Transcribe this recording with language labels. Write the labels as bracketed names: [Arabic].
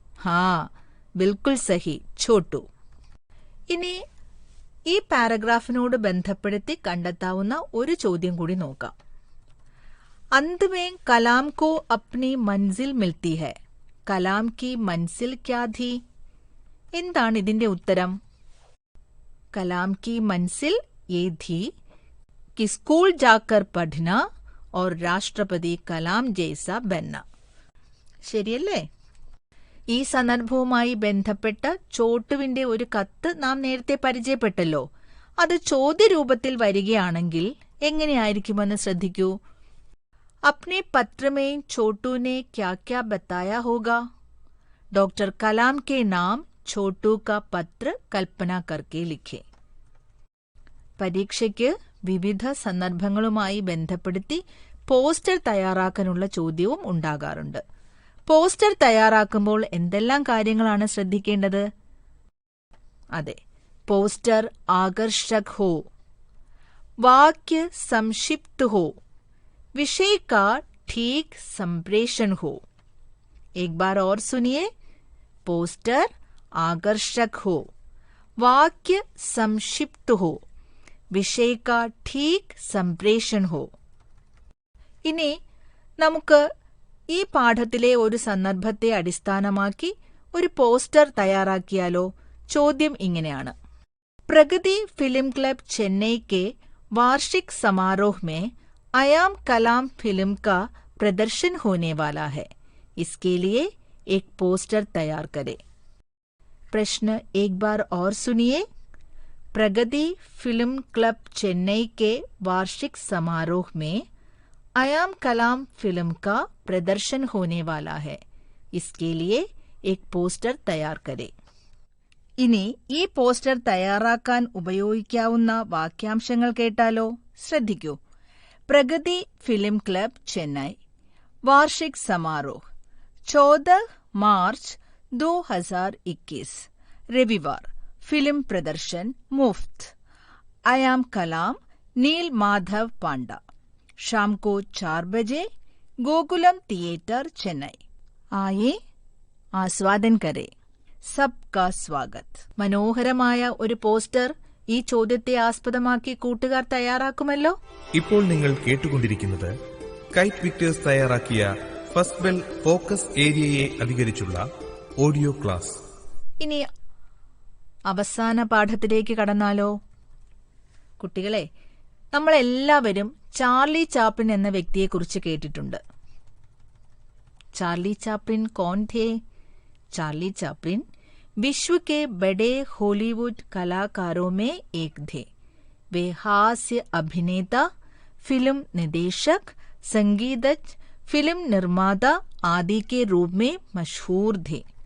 [Hindi] ഹാ, ബിൽക്കുൽ സഹി, [Malayalam] ഛോട്ടു. ഇനി ഈ പാരഗ്രാഫിനോട് ബന്ധപ്പെടുത്തി കണ്ടെത്താവുന്ന ഒരു ചോദ്യം കൂടി നോക്കാം. [Hindi] अंत में कलाम को अपनी मंजिल मिलती है. कलाम की मंजिल क्या थी? [Malayalam] എന്താണ് ഇതിന്റെ ഉത്തരം? [Hindi] कलाम की मंजिल ये थी कि स्कूल जाकर पढ़ना और राष्ट्रपति कलाम जैसा बनना. [Malayalam] ശരിയല്ലേ? ഈ സന്ദർഭവുമായി ബന്ധപ്പെട്ട ചോട്ടുവിന്റെ ഒരു കത്ത് നാം നേരത്തെ പരിചയപ്പെട്ടല്ലോ. അത് ചോദ്യരൂപത്തിൽ വരികയാണെങ്കിൽ എങ്ങനെയായിരിക്കുമെന്ന് ശ്രദ്ധിക്കൂ. [Hindi] अपने पत्र में छोटू ने क्या क्या बताया होगा? डॉक्टर कलाम के नाम छोटू का पत्र कल्पना करके लिखे. [Malayalam] പരീക്ഷയ്ക്ക് വിവിധ സന്ദർഭങ്ങളുമായി ബന്ധപ്പെടുത്തി പോസ്റ്റർ തയ്യാറാക്കാനുള്ള ചോദ്യവും ഉണ്ടാകാറുണ്ട്. പോസ്റ്റർ തയ്യാറാക്കുമ്പോൾ എന്തെല്ലാം കാര്യങ്ങളാണ് ശ്രദ്ധിക്കേണ്ടത്? [Hindi] അതെ, പോസ്റ്റർ ആകർഷക് ഹോ, വാക്യ സംക്ഷിപ്ത് ഹോ, विषय का ठीक संप्रेषण हो. एक बार और सुनिए. पोस्टर आकर्षक हो, वाक्य संक्षिप्त हो, विषय का ठीक संप्रेषण हो. [Malayalam] ഇനി നമുക്ക് ഈ പാഠത്തിലെ ഒരു സന്ദർഭത്തെ അടിസ്ഥാനമാക്കി ഒരു പോസ്റ്റർ തയ്യാറാക്കിയാലോ? ചോദ്യം ഇങ്ങനെയാണ്. [Hindi] പ്രഗതി ഫിലിം ക്ലബ് ചെന്നൈ के वार्षिक समारोह में आयाम कलाम फिल्म का प्रदर्शन होने वाला है. इसके लिए एक पोस्टर तैयार करें. प्रश्न एक बार और सुनिए. प्रगति फिल्म क्लब चेन्नई के वार्षिक समारोह में आयाम कलाम फिल्म का प्रदर्शन होने वाला है. इसके लिए एक पोस्टर तैयार करें. [Malayalam] ഇനി ഈ പോസ്റ്റർ തയ്യാറാക്കാൻ ഉപയോഗിക്കാവുന്ന വാക്യാംശങ്ങൾ കേട്ടാലോ? ശ്രദ്ധിക്കൂ. [Hindi] प्रगति फिल्म क्लब चेन्नई वार्षिक समारोह 14 मार्च 2021 रविवार. फिल्म प्रदर्शन मुफ्त. आयाम कलाम नील माधव पांडा. शाम को 4 बजे गोकुलम थिएटर चेन्नई. आइए आस्वादन करें. सबका स्वागत. [Malayalam] മനോഹരമായ ഒരു പോസ്റ്റർ ഈ ചോദ്യത്തെ ആസ്പദമാക്കി കൂട്ടുകാർ തയ്യാറാക്കുമല്ലോ. ഇപ്പോൾ നിങ്ങൾ കേട്ടുകൊണ്ടിരിക്കുന്നത് കൈറ്റ് വിക്ടേഴ്സ് തയ്യാറാക്കിയ first bell focus ഏരിയയെ അധികരിച്ചുള്ള audio class. ഇനി അവസാന പാഠത്തിലേക്ക് കടന്നാലോ? കുട്ടികളെ, നമ്മളെല്ലാവരും ചാർലി ചാപ്ലിൻ എന്ന വ്യക്തിയെക്കുറിച്ച് കേട്ടിട്ടുണ്ട്. [Hindi] चार्ली चैपलिन कौन थे? चार्ली चैपलिन विश्व के बड़े हॉलीवुड कलाकारों में एक थे. वे हास्य अभिनेता, फिल्म निदेशक, संगीतज्ञ, फिल्म निर्माता आदि के रूप में मशहूर थे.